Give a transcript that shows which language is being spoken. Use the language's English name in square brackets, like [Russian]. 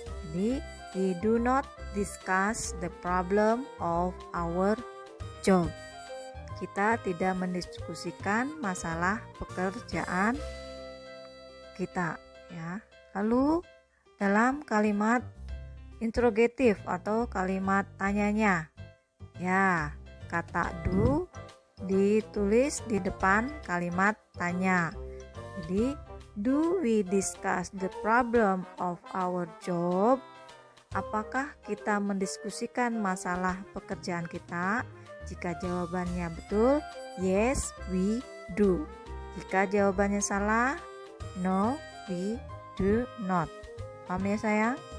[English] Jadi we do not discuss the problem of our job. [Indonesian] Kita tidak mendiskusikan masalah pekerjaan kita, ya. Lalu dalam kalimat interrogatif atau kalimat tanyanya, ya, kata do ditulis di depan kalimat tanya. [English] Jadi do we discuss the problem of our job? [Indonesian] Apakah kita mendiskusikan masalah pekerjaan kita? Jika jawabannya betul, [English] yes, we do. [Indonesian] Jika jawabannya salah, [English] no, we do not. [Indonesian] Paham ya sayang?